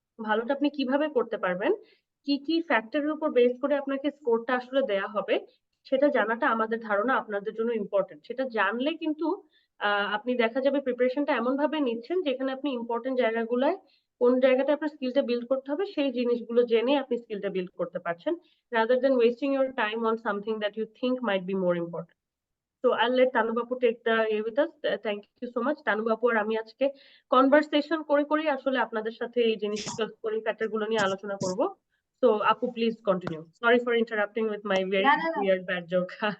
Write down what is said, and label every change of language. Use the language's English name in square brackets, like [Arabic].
[Bangla] ভালোটা আপনি কিভাবে করতে পারবেন, কি কি ফ্যাক্টরের উপর বেস করে আপনাকে স্কোরটা আসলে দেয়া হবে সেটা জানাটা আমাদের ধারণা আপনাদের জন্য ইম্পর্টেন্ট। সেটা জানলে কিন্তু আপনি দেখা যাবে প্রিপারেশনটা এমন ভাবে নিচ্ছেন যেখানে আপনি ইম্পর্টেন্ট জায়গাগুলোয় কোন জায়গাটা আপনার স্কিলটা বিল্ড করতে হবে সেই জিনিসগুলো জেনে আপনি স্কিলটা বিল্ড করতে পারছেন, [English] rather than wasting your time on something that you think might be more important. So I'll let Tanuva take the air with us. Thank you so much. [Bangla] Tanuva আর আমি আজকে কনভারসেশন করে আসলে আপনাদের সাথে এই জিনিসগুলো স্কোরিং ফ্যাক্টর গুলো নিয়ে আলোচনা করব। [English] So আপু, please continue. Sorry for interrupting with my very weird bad joke.